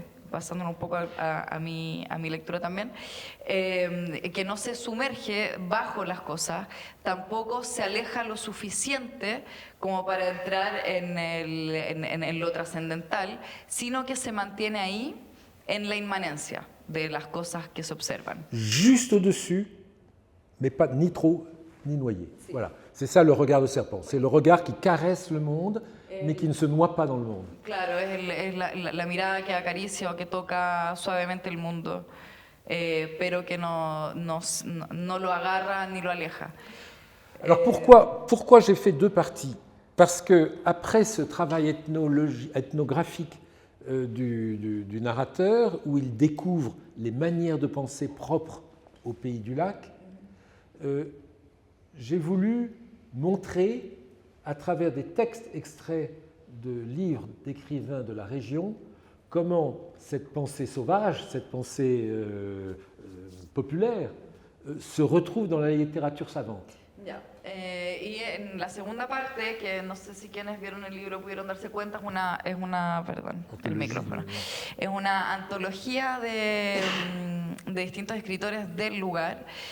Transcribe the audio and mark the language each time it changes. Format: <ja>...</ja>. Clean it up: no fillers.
<es>basándome un poco a mi lectura también, que no se sumerge bajo las cosas, tampoco se aleja lo suficiente como para entrar en lo trascendental, sino que se mantiene ahí en la inmanencia de las cosas que se observan.</es> <fr>Juste au-dessus, mais pas ni trop ni noyé. Sí. Voilà, c'est ça le regard de serpent. C'est le regard qui caresse le monde, mais qui ne se noie pas dans le monde.</fr> <es>Claro, es la mirada que acaricia o que toca suavemente el mundo, pero que no lo agarra ni lo aleja.</es> <fr>Alors pourquoi j'ai fait deux parties? Parce que après ce travail ethnographique du narrateur, où il découvre les manières de penser propres au pays du lac, j'ai voulu montrer, à travers des textes extraits de livres d'écrivains de la région, comment cette pensée sauvage, cette pensée populaire, se retrouve dans la littérature savante.</fr> <es>Ya. Y en la segunda parte, que no sé si quienes vieron el libro pudieron darse cuenta, perdón, el micrófono, es una antología de distintos escritores del lugar.</es>